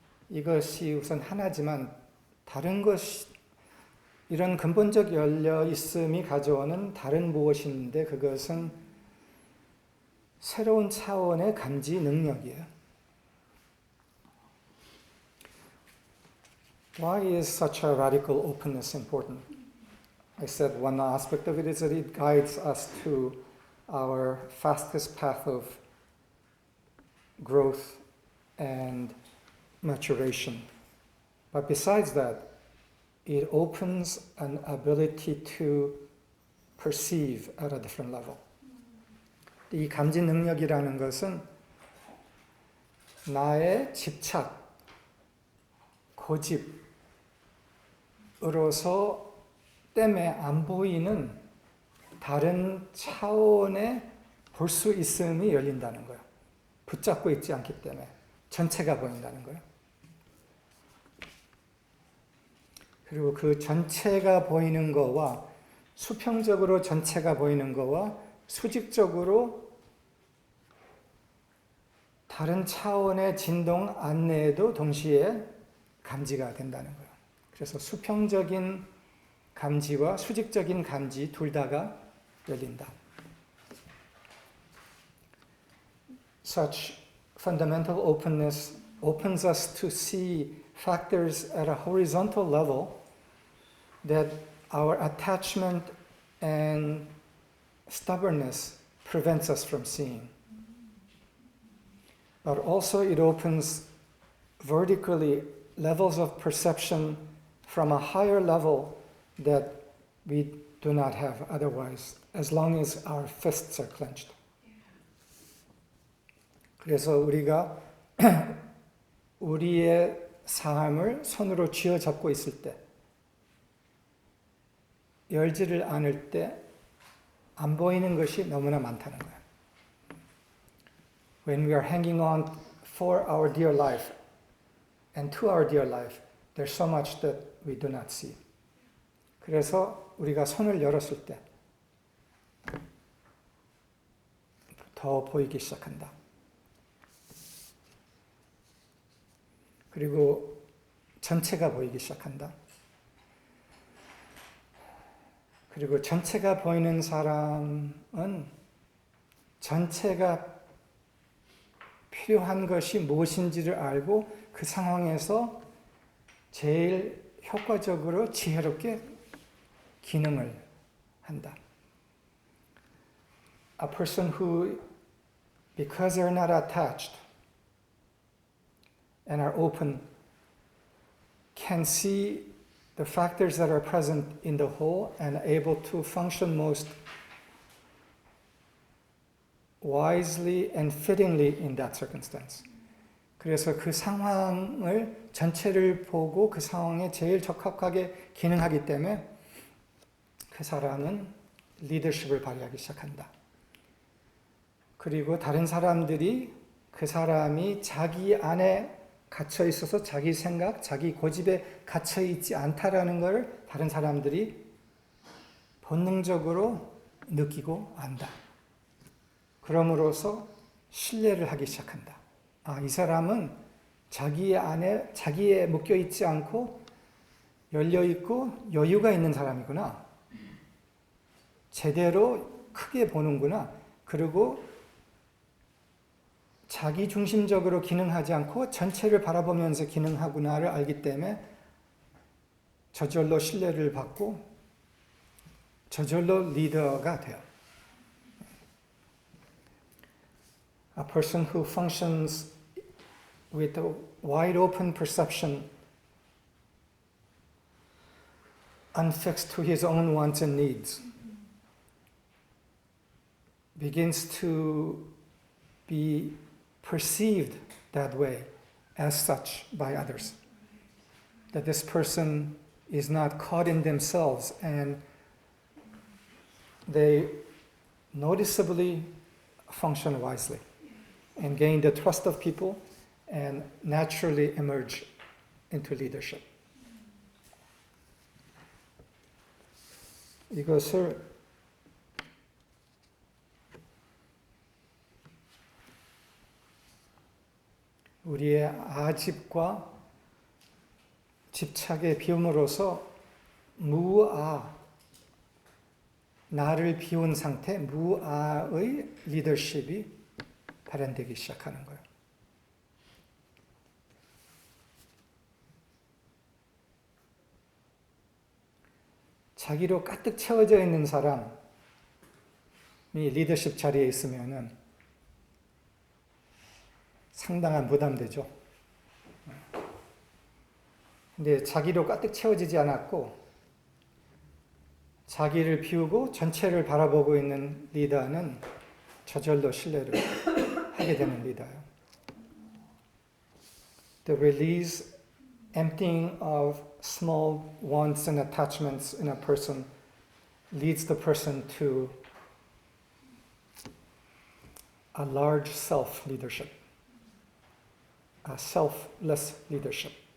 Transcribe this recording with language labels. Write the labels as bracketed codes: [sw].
[ko] 이것이 우선 하나지만 다른 것이 이런 근본적 열려 있음이 가져오는 다른 무엇인데 그것은 새로운 차원의 감지 능력이에요. [en] Why is such a radical openness important? I said one aspect of it is that it guides us to our fastest path of growth and maturation. But besides that, it opens an ability to perceive at a different level. [ko] 이 감지 능력이라는 것은 나의 집착, 고집으로서 때문에 안 보이는 다른 차원에 볼 수 있음이 열린다는 거예요. 붙잡고 있지 않기 때문에 전체가 보인다는 거예요. 그리고 그 전체가 보이는 거와 수평적으로 전체가 보이는 거와 수직적으로 다른 차원의 진동 안내에도 동시에 감지가 된다는 거예요. 그래서 수평적인 감지와 수직적인 감지 둘 다가 열린다. [en] Such fundamental openness opens us to see factors at a horizontal level that our attachment and stubbornness prevents us from seeing. But also it opens vertically levels of perception from a higher level that we do not have otherwise, as long as our fists are clenched. [ko] 그래서 우리가 우리의 삶을 손으로 쥐어잡고 있을 때, 열지를 않을 때 안 보이는 것이 너무나 많다는 거예요. [en] When we are hanging on for our dear life and to our dear life, there's so much that we do not see. [ko] 그래서 우리가 손을 열었을 때 더 보이기 시작한다. 그리고 전체가 보이기 시작한다. 그리고 전체가 보이는 사람은 전체가 필요한 것이 무엇인지를 알고 그 상황에서 제일 효과적으로 지혜롭게 기능을 한다. [en] A person who, because they're not attached and are open, can see the factors that are present in the whole and able to function most wisely and fittingly in that circumstance. [ko] 그래서 그 상황을 전체를 보고 그 상황에 제일 적합하게 기능하기 때문에 그 사람은 리더십을 발휘하기 시작한다. 그리고 다른 사람들이 그 사람이 자기 안에 갇혀 있어서 자기 생각, 자기 고집에 갇혀 있지 않다라는 걸 다른 사람들이 본능적으로 느끼고 안다. 그럼으로써 신뢰를 하기 시작한다. 아, 이 사람은 자기 안에, 자기에 묶여 있지 않고 열려 있고 여유가 있는 사람이구나. 제대로 크게 보는구나. 그리고 자기 중심적으로 기능하지 않고 전체를 바라보면서 기능하구나를 알기 때문에 저절로 신뢰를 받고 저절로 리더가 돼요. [en] A person who functions with a wide open perception, unfixed to his own wants and needs, begins to be perceived that way, as such, by others. That this person is not caught in themselves and they noticeably function wisely and gain the trust of people and naturally emerge into leadership. [ko] 이것을 우리의 아집과 집착의 비움으로써 무아, 나를 비운 상태, 무아의 리더십이 발현되기 시작하는 거예요. 자기로 가득 채워져 있는 사람이 리더십 자리에 있으면은 상당한 부담되죠. 근데 자기로 가득 채워지지 않았고 자기를 비우고 전체를 바라보고 있는 리더는 저절로 신뢰를 하게 되는 리더예요. [en] The release, emptying of small wants and attachments in a person leads the person to a large self leadership, a selfless leadership.